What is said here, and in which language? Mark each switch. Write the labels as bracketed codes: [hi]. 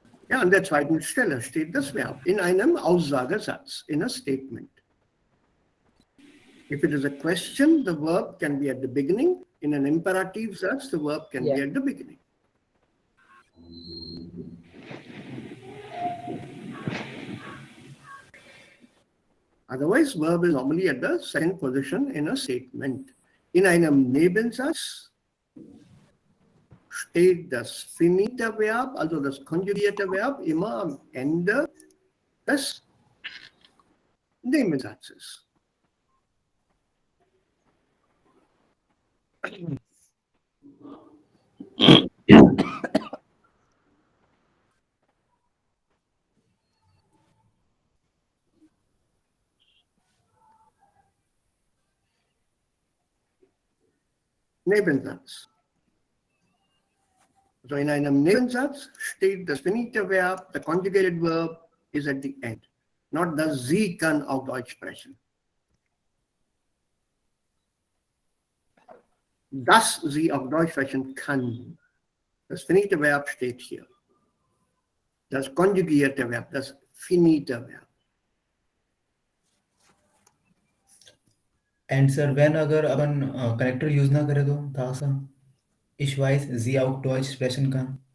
[de] Ja, an der zweiten Stelle steht das Verb in einem Aussagesatz, [en] in a statement. If it is a question, the verb can be at the beginning. In an imperative Satz, the verb can be at the beginning. Otherwise, verb is normally at the second position in a statement. [de] In einem Nebensatz steht das finite Verb, also das konjugierte Verb, immer am Ende des Nebensatzes. Nebensatz. So in einem Nebensatz steht das finite Verb, [en] the conjugated verb is at the end. [de] Not das Sie kann auf Deutsch sprechen. Dass sie auf Deutsch sprechen kann. Das finite Verb steht hier. Das konjugierte Verb, das finite Verb. [en] and sir when [hi] अगर अपन connector use ना करे तो दासा [de] ich weiß sie auch Deutsch sprechen kann